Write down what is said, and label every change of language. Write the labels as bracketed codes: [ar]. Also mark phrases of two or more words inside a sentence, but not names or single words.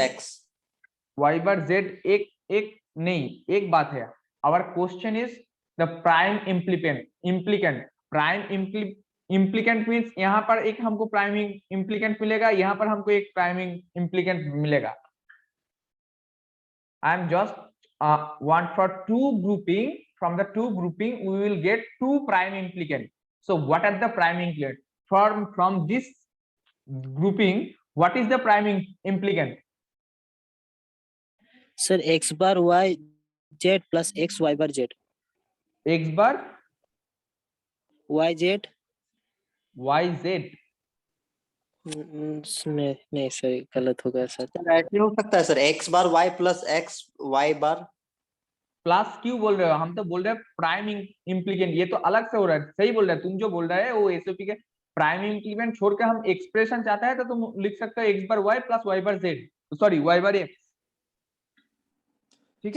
[hi] x। [en] y bar z [hi] एक एक नहीं, एक बात है। [en] Our question is the prime implicant. prime implicant [hi] मींस यहाँ पर एक हमको [en] priming implicant [hi] मिलेगा, यहाँ पर हमको एक [en] priming implicant [hi] मिलेगा। [en] I am just want for two grouping. From the two grouping, we will get two prime implicant. So what are the prime implicant? From this grouping, what is the prime implicant? Sir, x bar y z plus x y bar z. X bar Y z. y z [hi] नहीं सर, गलत हो गया सर। सर ऐसे हो सकता है सर, [en] x bar y plus x y bar. [hi] प्लस क्यों बोल रहे हो? हम तो बोल रहे हैं [en] prime implicant, [hi] ये तो अलग से हो रहा है। सही बोल रहे हैं, तुम जो बोल रहे हो वो एसओपी के [en] prime implicant [hi] छोड़ के हम एक्सप्रेशन चाहता है तो तुम लिख सकते हो [en] x bar y plus y bar z, sorry y bar x, [hi] ठीक